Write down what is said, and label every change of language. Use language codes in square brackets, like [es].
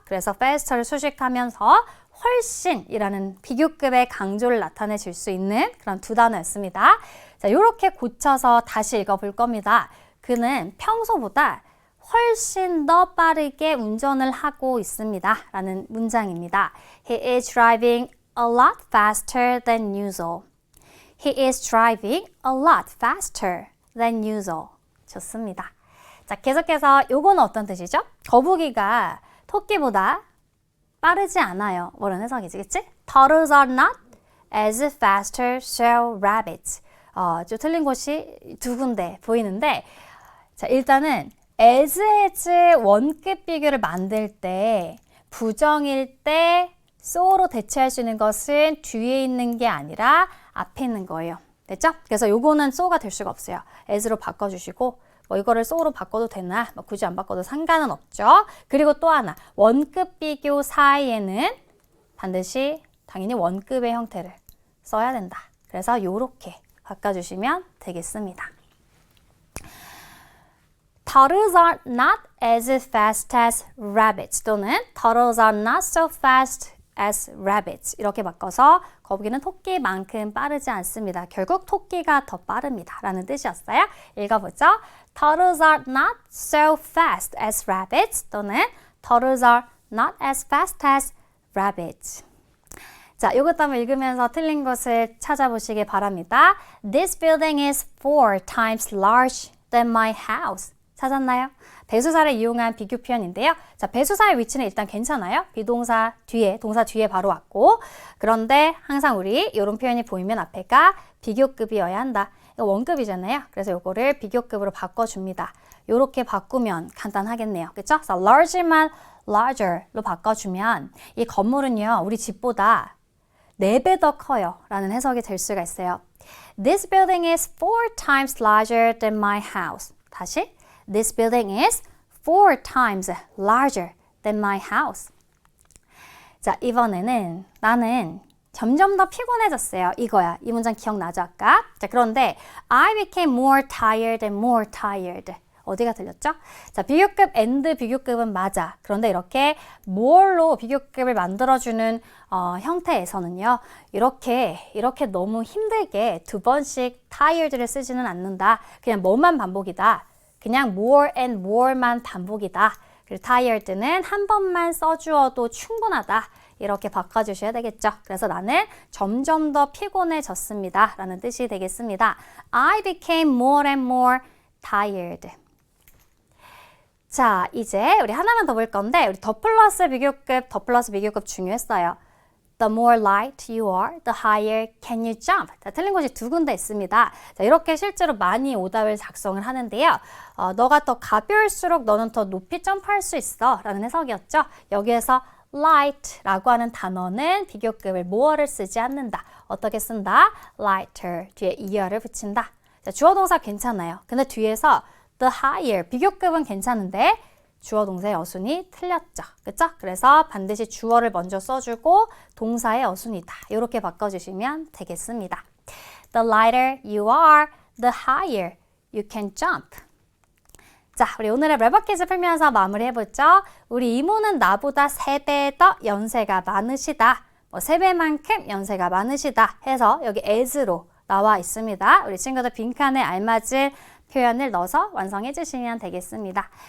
[ko] 그래서 faster를 수식하면서 훨씬이라는 비교급의 강조를 나타내 줄 수 있는 그런 2 단어였습니다. 자, 요렇게 고쳐서 다시 읽어볼 겁니다. 그는 평소보다 훨씬 더 빠르게 운전을 하고 있습니다. 라는 문장입니다. [en] He is driving a lot faster than usual. He is driving a lot faster than usual. [ko] 좋습니다. 자, 계속해서 요거는 어떤 뜻이죠? 거북이가 토끼보다 빠르지 않아요. 뭐라는 해석이지, 그치? [en] Turtles are not as faster so rabbits. [ko] 좀 틀린 곳이 두 군데 보이는데, 자, 일단은 as 원급 비교를 만들 때 부정일 때 so로 대체할 수 있는 것은 뒤에 있는 게 아니라 앞에 있는 거예요. 됐죠? 그래서 요거는 so가 될 수가 없어요. as로 바꿔주시고 뭐 이거를 so로 바꿔도 되나 뭐 굳이 안 바꿔도 상관은 없죠. 그리고 또 하나 원급 비교 사이에는 반드시 당연히 원급의 형태를 써야 된다. 그래서 요렇게 바꿔주시면 되겠습니다. [en] Turtles are not as fast as rabbits 또는 Turtles are not so fast as rabbits [ko] 이렇게 바꿔서 거북이는 토끼만큼 빠르지 않습니다. 결국 토끼가 더 빠릅니다. 라는 뜻이었어요. 읽어보죠. [en] Turtles are not so fast as rabbits 또는 Turtles are not as fast as rabbits. [ko] 자, 이것도 한번 읽으면서 틀린 것을 찾아보시기 바랍니다. [en] This building is 4 times larger than my house. [ko] 찾았나요? 배수사를 이용한 비교 표현인데요. 자, 배수사의 위치는 일단 괜찮아요. 비동사 뒤에, 동사 뒤에 바로 왔고 그런데 항상 우리 이런 표현이 보이면 앞에가 비교급이어야 한다. 이거 원급이잖아요. 그래서 이거를 비교급으로 바꿔줍니다. 이렇게 바꾸면 간단하겠네요. 그쵸? 그래서 large만 larger로 바꿔주면 이 건물은요. 우리 집보다 4배 더 커요. 라는 해석이 될 수가 있어요. [en] This building is 4 times larger than my house. 다시 This building is 4 times larger than my house. [ko] 자, 이번에는 나는 점점 더 피곤해졌어요. 이거야. 이 문장 기억나죠, 아까? 자, 그런데 [en] I became more tired and more tired. [ko] 어디가 들렸죠? 자, 비교급 and 비교급은 맞아. 그런데 이렇게 more로 비교급을 만들어주는 형태에서는요. 이렇게 너무 힘들게 2번씩 tired를 쓰지는 않는다. 그냥 뭐만 반복이다. 그냥 [en] more and more [ko] 만 반복이다. 그리고 tired는 한 번만 써주어도 충분하다. 이렇게 바꿔주셔야 되겠죠. 그래서 나는 점점 더 피곤해졌습니다. 라는 뜻이 되겠습니다. [en] I became more and more tired. [ko] 자, 이제 우리 하나만 더 볼 건데 우리 더 플러스 비교급 중요했어요. [en] The more light you are, the higher can you jump. [ko] 자, 틀린 곳이 2군데 있습니다. 자, 이렇게 실제로 많이 오답을 작성을 하는데요. 너가 더 가벼울수록 너는 더 높이 점프할 수 있어. 라는 해석이었죠. 여기에서 light라고 하는 단어는 비교급을 more를 쓰지 않는다. 어떻게 쓴다? lighter 뒤에 ear를 붙인다. 자, 주어 동사 괜찮아요. 근데 뒤에서 the higher 비교급은 괜찮은데 주어 동사의 어순이 틀렸죠. 그쵸? 그래서 반드시 주어를 먼저 써주고 동사의 어순이다. 이렇게 바꿔주시면 되겠습니다. [en] The lighter you are, the higher you can jump. [ko] 자, 우리 오늘의 랩업 퀴즈 풀면서 마무리해보죠. 우리 이모는 나보다 3배 더 연세가 많으시다. 3배만큼 연세가 많으시다 해서 여기 as로 나와 있습니다. 우리 친구들 빈칸에 알맞은 표현을 넣어서 완성해 주시면 되겠습니다.